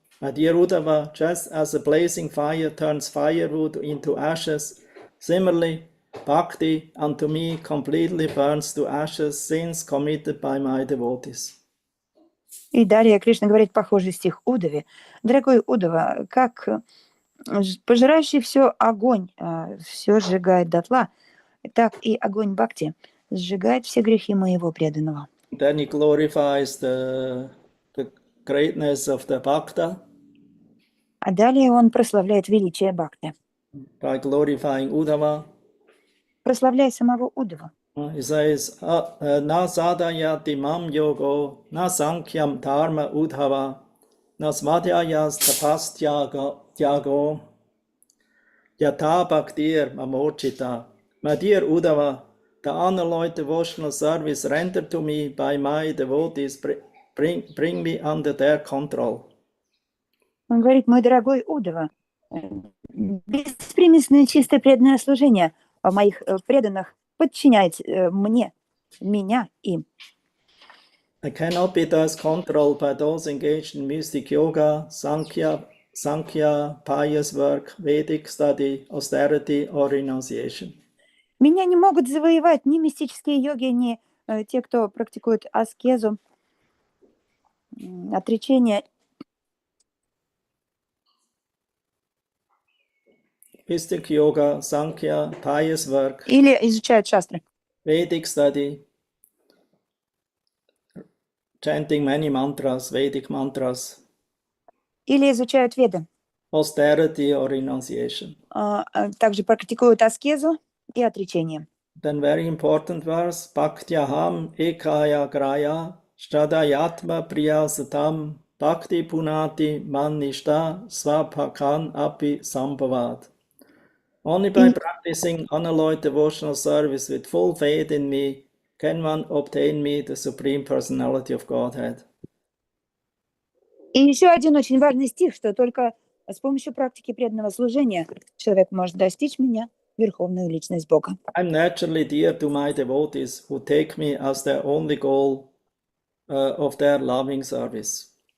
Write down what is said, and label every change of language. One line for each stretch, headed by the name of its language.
English: Dear Uddhava, just as a blazing fire turns firewood into ashes, similarly, Bhakti unto me completely burns to ashes sins committed by my devotees.
Russian: И далее Кришна говорит похожий стих Удаве. Дорогой Удава, как пожирающий все огонь, все сжигает дотла, так и огонь Бхакти сжигает все грехи моего преданного.
English: Then he glorifies the greatness of the Bhakta.
Russian: А далее он прославляет величие Бхакти.
English: By glorifying Uddhava.
Russian: Прославляя самого Уддава.
English: He says,
Sanskrit: na sadhayati mam yogo, na sankyam dharma Uddhava, na smadhyayas tapas tyago, yata bhaktir mamochita.
English: My dear Uddhava, the unalloyed devotional service rendered to me by my devotees bring me under their control.
Russian: Он говорит, мой дорогой Уддава, беспримесное чистое преданное служение моих преданных подчиняет меня им.
English: I cannot be thus controlled by those engaged in mystic yoga, sankhya, pious work, Vedic study, austerity or renunciation.
Russian: Меня не могут завоевать ни мистические йоги, ни те, кто практикует аскезу, отречение.
English: Mystic yoga, sankhya, pious work.
Russian: Или изучают шастры.
English: Vedic study, chanting many mantras, Vedic mantras.
Russian: Или изучают веды.
English: Austerity or renunciation.
Russian: Также практикуют аскезу и отречение.
English: Then very important verse,
Sanskrit: bhaktyaham ekaya graya shradayatma priyasatam bhakti punati manishta svapakan api sambhavat.
English: Only by practicing unalloyed devotional service with full faith in me can one obtain me, the Supreme Personality of Godhead.
Russian: И еще один очень важный стих, что только с помощью практики преданного служения человек может достичь меня, Верховную Личность Бога.
English: I'm naturally dear to my devotees who take me as their only goal of their loving service.